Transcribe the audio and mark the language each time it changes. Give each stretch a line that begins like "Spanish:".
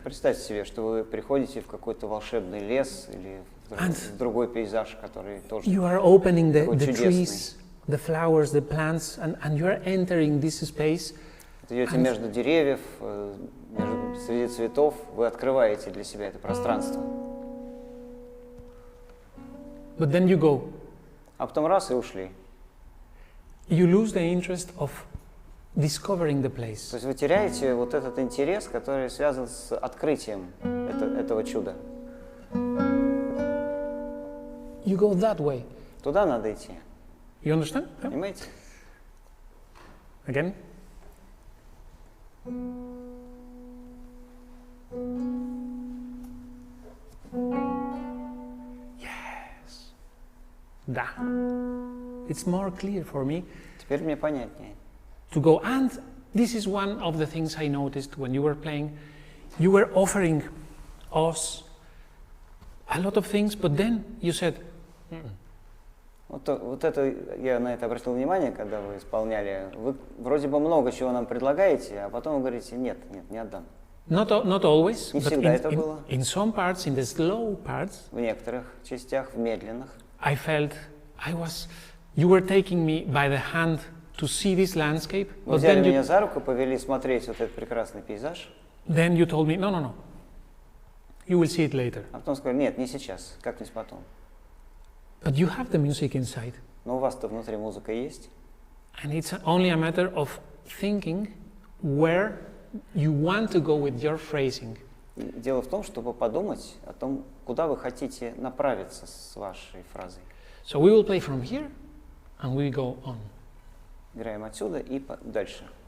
Russian: Представьте себе, что вы приходите в какой-то волшебный лес или в другой пейзаж, который тоже
English: you are opening the
Russian: чудесный.
English: trees, the flowers, the plants, and you are entering this space.
Russian: идете между деревьев, среди цветов, вы открываете для себя это пространство.
English: But then you go.
Russian: А потом раз и ушли.
English: You lose the interest of discovering the place.
Russian: То есть вы теряете вот этот интерес, который связан с открытием этого чуда.
English: You go that way.
Russian: Туда надо идти.
English: You understand? Yeah.
Russian: Понимаете?
English: Again. Yes.
Russian: Da.
English: It's more clear for me
Russian: Теперь мне понятнее.
English: to go. And this is one of the things I noticed when you were playing. You were offering us a lot of things, but then you said,
Russian: Вот это, я на это обратил внимание, когда вы исполняли. Вы вроде бы много чего нам предлагаете, а потом вы говорите, нет, не отдам.
English: not always,
Russian: Не
English: but
Russian: всегда это было.
English: in some parts, in the slow parts,
Russian: В некоторых частях, в медленных.
English: I felt you were taking me by the hand to see this landscape,
Russian: Вы
English: but
Russian: взяли
English: then
Russian: меня за руку, повели смотреть вот этот прекрасный пейзаж,
English: then you told me, no, you will see it later.
Russian: а потом сказали, нет, не сейчас, как-нибудь потом.
English: But you have the music inside,
Russian: Но у вас-то внутри музыка есть,
English: and it's only a matter of thinking where you want to go with your phrasing.
Russian: И дело в том, чтобы подумать о том, куда вы хотите направиться с вашей фразой.
English: So we will play from here, and we go on.
Russian: Играем отсюда и дальше.